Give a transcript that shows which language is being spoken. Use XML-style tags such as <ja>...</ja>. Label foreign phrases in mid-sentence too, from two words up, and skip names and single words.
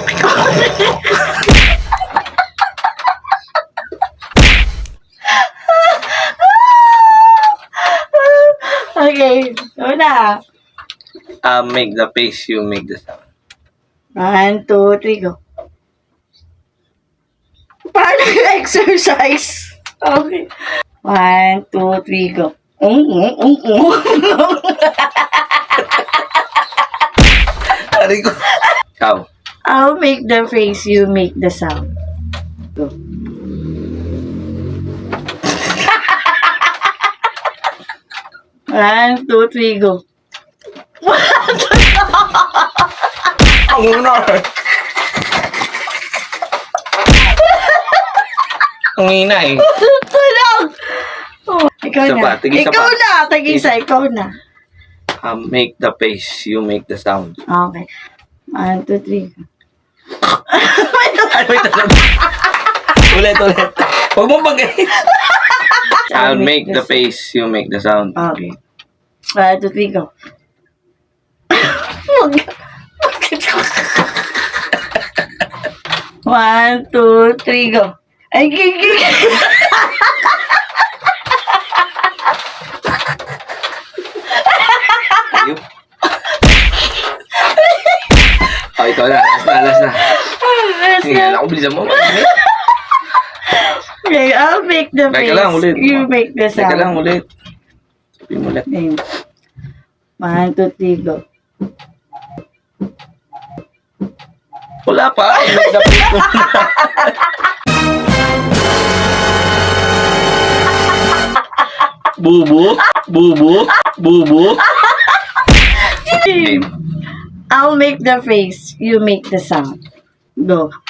<en>Okay, go na. I'll make the face. You make the sound. 1, 2, 3, go.</en> <tl>Paano exercise? Okay.</tl> <en>1, 2, 3, go.</en> <tl>Ari ko. Ikaw.</tl> <en>I'll make the face, you make the sound. Go. One, two, three, go.</en> <tl>Ang una. Ang ina eh. Tulog! Oh, ikaw Isa na. pa, tigisa Ikaw pa. na. Tag-isa, ikaw na.</tl> <en>Make the face. You make the sound. Okay. 1, 2, 3.</en> <tl>Ay, wait. Ulit. Huwag mo bagay.</tl> <en>I'll make the face. You make the sound. Okay. 1, 2, 3, go. One, two, three, go. Ay, gigig.</en> <tl>Ayun. Oh, ito na. Last na. Tingnan ako, bilisan mo.</tl> <en>Okay, I'll make the face.</en> <tl>Teka lang, ulit.</tl> <en>You make the sound.</en> <tl>Teka lang, ulit. Sabihin mo ulit.</tl> <en>Okay. 1, 2, 3, go.</en> <tl>Wala pa.</tl> <en>Make the face. Bubu. Game. I'll make the face. You make the sound. Go.</en>